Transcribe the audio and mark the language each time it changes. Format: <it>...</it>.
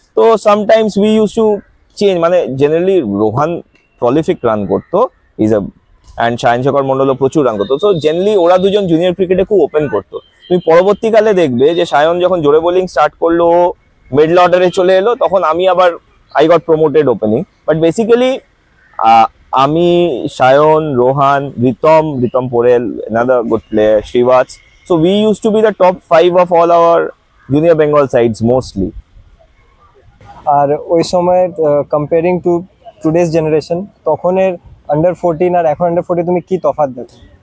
<bn>তো</bn> <en>sometimes we use to change,</en> <bn>মানে generally Rohan prolific run করতো, is a and Sayan Shekhar মন্ডলও প্রচুর রান করতো। সো জেনারেলি ওরা দুজন জুনিয়র ক্রিকেটে খুব ওপেন করতো। তুমি পরবর্তীকালে দেখবে যে সায়ন যখন জোরে বোলিং স্টার্ট করলো, মিডল অর্ডারে চলে এলো, তখন আমি আবার</bn> <en>I got promoted opening.</en> <bn>But basically আমি, Sayan, Rohan, Ritam Porel,</bn> <en>another good player,</en> <bn>Shrivats.</bn> <en>So we used to be the top 5 of all our junior Bengal sides mostly.</en> <bn>আর ওই সময় comparing two today's generation, তখনের under 14 আর এখন আন্ডার 14 তুমি কি তফাৎ দেখো?</bn>